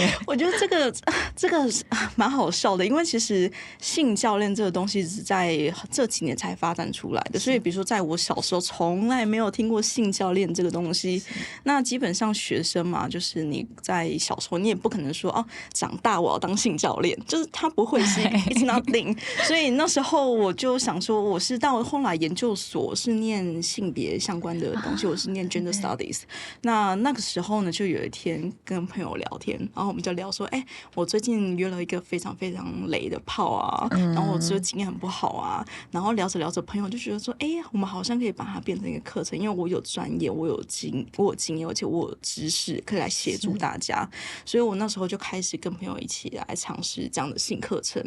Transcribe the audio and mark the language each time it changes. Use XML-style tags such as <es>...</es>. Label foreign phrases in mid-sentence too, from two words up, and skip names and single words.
<zh>我覺得這個蠻好笑的，因為其實性教練這個東西是在這幾年才發展出來的，所以比如說在我小時候從來沒有聽過性教練這個東西。那基本上學生嘛，就是你在小時候你也不可能說長大我要當性教練，就是他不會是</zh> <en>it's nothing。</en> <zh>所以那時候我就想說，我是到後來研究所是念性別相關的東西，我是念</zh> <en>gender studies。</en> <zh>那個時候呢，就有一天跟朋友聊天，然後我們就聊說，我最近約了一個非常非常雷的炮啊，然後我覺得經驗很不好啊，然後聊着聊着，朋友就覺得說，我們好像可以把它變成一個課程，因為我有專業，我有經驗，而且我有知識可以來協助大家，所以我那時候就開始跟朋友一起來嘗試這樣的性課程。</zh>